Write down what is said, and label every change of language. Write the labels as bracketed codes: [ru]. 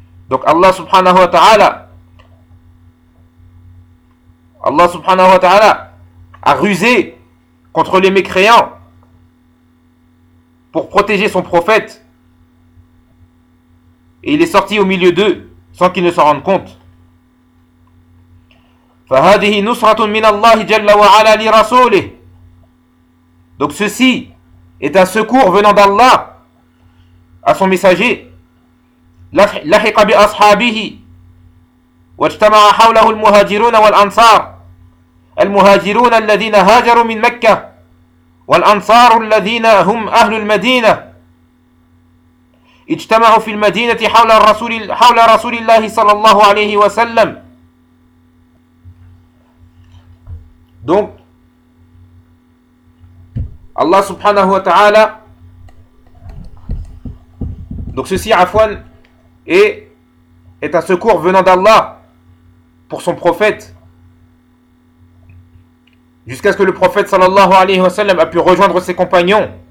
[fr] Donc Allah subhanahu wa ta'ala, Allah subhanahu wa ta'ala a rusé contre les mécréants pour protéger son prophète. Et il est sorti au milieu d'eux sans qu'ils ne s'en rendent compte. [ar] فهذه نصرة من الله جل وعلا لرسوله. [fr] Donc ceci est un secours venant d'Allah à son messager. [ar] لحق بأصحابه واجتمع حوله المهاجرون والأنصار. المهاجرون الذين هاجروا من مكة والأنصار الذين هم أهل المدينة. اجتمعوا في المدينة حول رسول الله صلى الله عليه وسلم. [fr] Donc Allah subhanahu wa ta'ala, donc ceci Afwan est un secours venant d'Allah pour son prophète jusqu'à ce que le prophète sallallahu alayhi wa sallam a pu rejoindre ses compagnons.